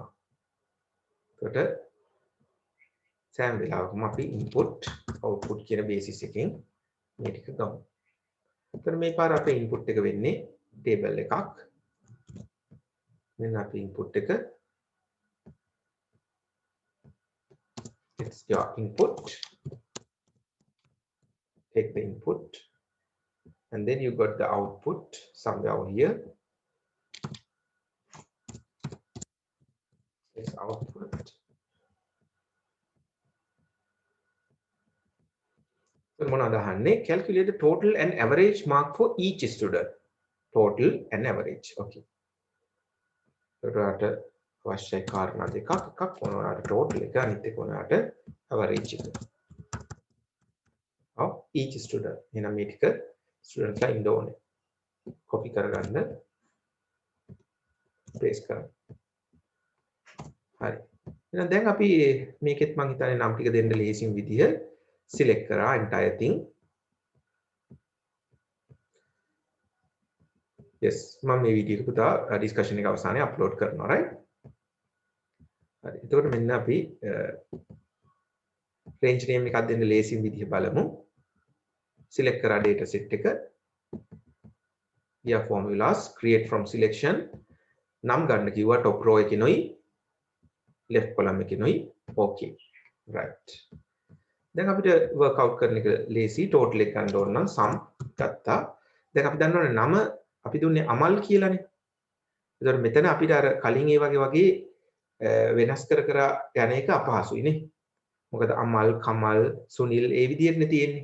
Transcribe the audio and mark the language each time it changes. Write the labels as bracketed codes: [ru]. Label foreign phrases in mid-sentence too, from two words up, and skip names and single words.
[si] ඒකට සෑම වෙලාවකම අපි [en] input output [si] කියන basis එකෙන් මේ ටික ගමු. ඒතර මේ පාර අපේ input එක වෙන්නේ table එකක්. මෙන්න අපේ input එක. [en] It's your input. Take the input. And then you got the output somewhere over here. It's output. So calculate the total and average mark for each student. Total and average. Okay. So [si] අවශ්‍ය කාරණා දෙකක් එකක් මොනවාට total එක අනිත් එක මොනවාට average එක. [en] of each student. [si] එහෙනම් මේ ටික student ලා ඉන්න ඕනේ. copy කරගන්න paste කරන්න. හරි. එහෙනම් දැන් අපි මේකෙත් මම හිතන්නේ නම් ටික දෙන්න ලේසිම විදිය select කරා [en] entire thing. [si] yes මම මේ වීඩියෝ එක පුතා discussion එක අවසානයේ upload කරනවා right. හරි. එතකොට මෙන්න අපි range name එකක් දෙන්න ලේසිම විදිය බලමු. select කරා data set එක. [en] here formulas create from selection [si] නම් ගන්න කිව්වා [en] top row එකේනොයි left column එකේනොයි okay right. [si] දැන් අපිට [en] work out [si] කරන එක ලේසි total එක ගන්න ඕන නම් sum ගත්තා. දැන් අපි දන්නවනේ නම අපි දුන්නේ අමල් කියලානේ. ඒතකොට මෙතන අපිට අර කලින් ඒ වගේ වෙනස් කර යන එක අපහසුයි නේ. මොකද අමල් කමල් සුනිල් ඒ විදිහටනේ තියෙන්නේ.